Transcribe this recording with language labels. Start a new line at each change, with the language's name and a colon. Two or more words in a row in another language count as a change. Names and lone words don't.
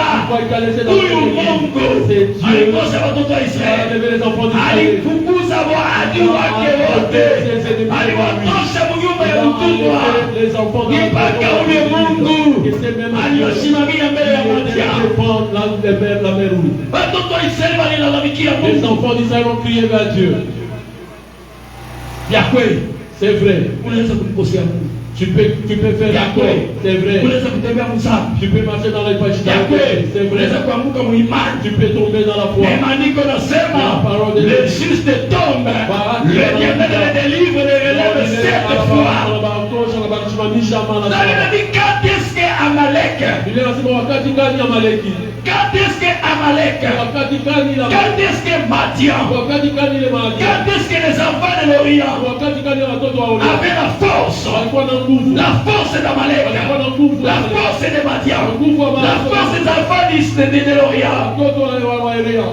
Swahili: Huyu Mungu alikosa watoto wa Israeli, alifukuza waadui wake wote, aliwatosha mnyumba ya utumwa mpaka ule Mungu aliyosimamia mbele ya Madian. Watoto wa Israeli walilalamikia Mungu.
French: Les enfants d'Israël ont crié vers Dieu.
Swahili: Ya kweli,
French: c'est vrai.
Swahili: unaweza kumkosea Mungu.
French: Tu peux faire la croix, c'est vrai.
Swahili: Unaweza kutembea mzambi.
French: Tu peux marcher dans les pages,
Swahili: Ya kweli,
French: c'est vrai.
Swahili: unaweza kuanguka muimani.
French: Tu peux tomber dans la foi.
Swahili: Mais maandiko nasema
French: La parole de le Dieu. juste tombe, l'Éternel le délivre, le relève sept fois. Dans le dit, quand est-ce que Amalek, quand est-ce que Amalek, quand est-ce que Madian, quand est-ce que les enfants de l'Orient avaient la force d'Amalek, la force de Madian, la force des enfants de l'Orient?